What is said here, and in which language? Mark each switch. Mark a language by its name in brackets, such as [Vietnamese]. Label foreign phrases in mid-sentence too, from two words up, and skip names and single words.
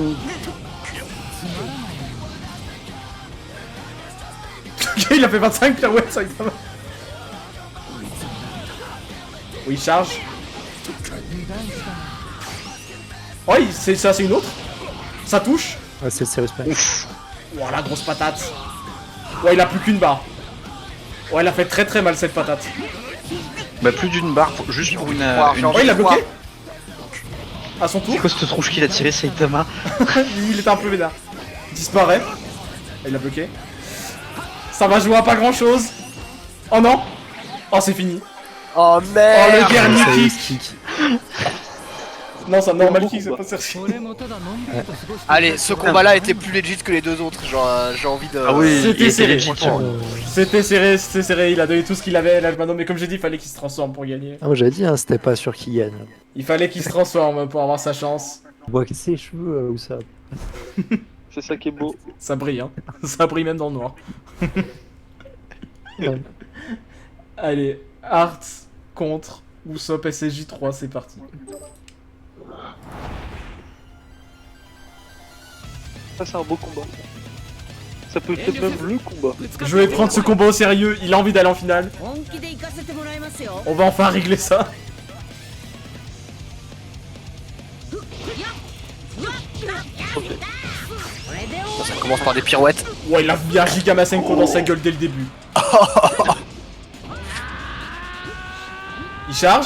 [French] Ok, il a fait 25 pirouettes, ça il va. Oui, il charge. Oh, c'est ça, c'est une autre. Ça touche. Ouais, c'est le [English] serious play. [French] Oh, la grosse patate. Ouais, il a plus qu'une barre. Ouais, il a fait très mal cette patate. Bah, plus d'une barre, juste pour une. Oh, il l'a bloqué. À son tour. C'est quoi cette tronche qu'il a tiré, Saitama? Il était un peu vénère. Il disparaît. Il l'a bloqué. Ça va jouer à pas grand chose. Oh non. Oh, c'est fini. Oh Oh, merde. le dernier Serious kick. kick. Non, ça [English] normal kick, [French] c'est pas sérieux. [Japanese] 俺もただのんびりと過ごして [French] Allez, ce combat-là était plus legit que les deux autres. Genre, j'ai envie de. Ah oui, C'était il était serré, legit. franchement. C'était serré, il a donné tout ce qu'il avait, l'Almano, mais comme j'ai dit, il fallait qu'il se transforme pour gagner. Ah, moi j'avais dit, hein, c'était pas sûr qu'il gagne. Il fallait qu'il se transforme pour avoir sa chance. On voit que ses cheveux ou ça. C'est ça qui est beau. Ça brille, hein. Ça brille même dans le noir. Ouais. Allez, Art contre Usopp SSJ3, c'est parti. Ça, c'est un beau combat. Ça peut être même le combat. Je vais prendre ce combat au sérieux, il a envie d'aller en finale. [Japanese] 本気で行かせてもらいますよ [French] On va enfin régler ça. Ça commence par des pirouettes. Ouais, il a mis un Giga Masenko dans sa gueule dès le début. Il charge.